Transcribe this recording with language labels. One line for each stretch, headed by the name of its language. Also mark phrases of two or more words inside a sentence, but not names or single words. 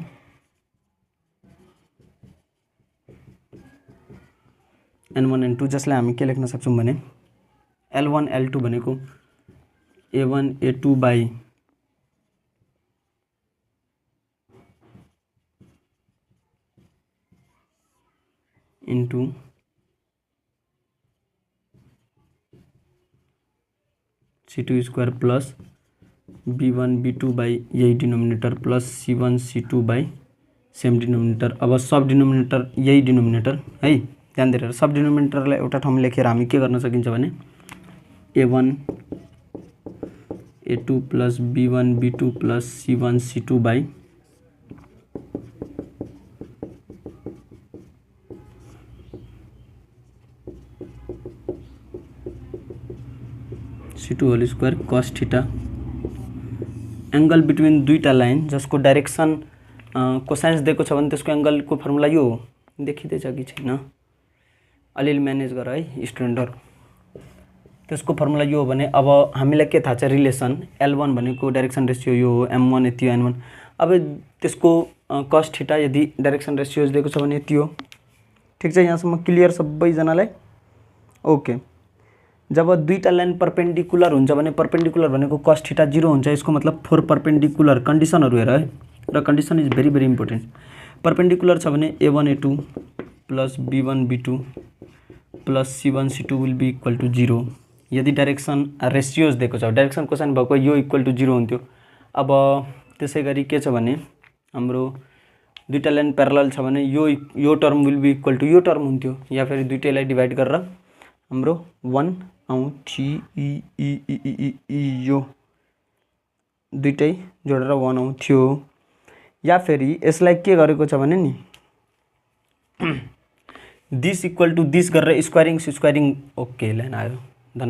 Nepali: N1 N2, जसलाई हामी के लेख्न सक्छौँ भने L1 L2 भनेको A1 A2 बाई
English: into C2 square plus B1 B2 by यही denominator plus C1 C2 by same denominator।
Nepali: अब
English: sub denominator
Nepali: यही डिनोमिनेटर है, ध्यान दिएर
English: sub denominatorलाई
Nepali: एउटा ठाउँमा लेखेर हामी के गर्न सकिन्छ भने
English: A1 A2 plus B1 B2 plus C1 C2 by C2 whole square cos theta. angle between
Nepali: दुईटा लाइन जसको
English: direction cosines
Nepali: दिएको छ भने त्यसको एंगलको फर्मुला यो हो। देखिँदैछ कि छैन, अलिअलि म्यानेज गर है स्टुडेन्टहरु। त्यसको फर्मुला यो हो भने अब हामीलाई के थाहा छ, रिलेसन L1 भनेको
English: direction ratio
Nepali: यो हो, M1 यति हो, N1। अब त्यसको
English: cos theta
Nepali: यदि
English: direction ratios
Nepali: दिएको छ भने यति हो। ठिक छ, यहाँसम्म क्लियर सबैजनालाई? ओके। जब दुईटा लाइन परपेंडिकुलर हुन्छ भने परपेंडिकुलर भनेको
English: cos theta 0
Nepali: हुन्छ। यसको मतलब
English: four perpendicular conditionsहरु
Nepali: हेर है, र
English: condition is very very important.
Nepali: परपेंडिकुलर छ भने
English: A1 A2 plus B1 B2 plus C1 C2 will be equal to 0.
Nepali: यदि
English: direction ratios
Nepali: दिएको छ,
English: direction cosine
Nepali: भएको यो
English: equal to 0
Nepali: हुन्थ्यो। अब त्यसै गरी के छ भने हाम्रो दुईटा लाइन प्यारलल छ भने यो
English: term will be equal to
Nepali: यो टर्म हुन्थ्यो, या फेरि दुईटैलाई डिवाइड गरेर हाम्रो 1 आउँथ्यो यो दुईटै जोडेर 1 आउँथ्यो। या फेरि यसलाई के गरेको छ भने नि
English: this equal to this
Nepali: गरेर
English: squaring okay line
Nepali: आयो धन्न।